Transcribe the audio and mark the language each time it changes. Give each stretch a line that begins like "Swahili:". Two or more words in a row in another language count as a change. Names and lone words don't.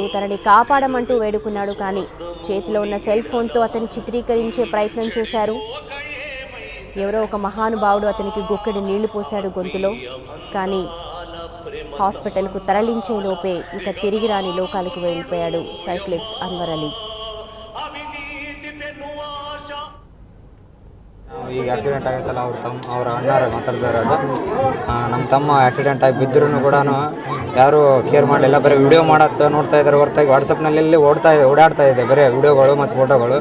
Telugu: తనని కాపాడమంటూ వేడుకున్నాడు కానీ చేతిలో ఉన్న సెల్ ఫోన్తో అతన్ని చిత్రీకరించే ప్రయత్నం చేశారు. ఎవరో ఒక మహానుభావుడు అతనికి గుక్కెడి నీళ్లు పోశాడు గొంతులో. కానీ హాస్పిటల్కు తరలించే లోపే ఇక తిరిగి రాని లోకాలకు వెళ్ళిపోయాడు సైక్లిస్ట్ అన్వర్ అలీ.
Kannada: ಈಗ ಆಕ್ಸಿಡೆಂಟ್ ಆಗೈತಲ್ಲ ಅವ್ರ ಅಣ್ಣಾರು ಮಾತಾಡ್ತಾ ನಮ್ಮ ತಮ್ಮ ಆಕ್ಸಿಡೆಂಟ್ ಆಗಿ ಬಿದ್ದರೂ ಕೂಡ ಯಾರು ಕೇರ್ ಮಾಡಲಿಲ್ಲ. ಬರೀ ವಿಡಿಯೋ ಮಾಡತ್ತ ನೋಡ್ತಾ ಇದ್ದಾರೆ ಹೊರತಾಗಿ ವಾಟ್ಸಪ್ನಲ್ಲಿ ಓಡಾಡ್ತಾ ಇದೆ ಬರೀ ವಿಡಿಯೋಗಳು ಮತ್ತು ಫೋಟೋಗಳು.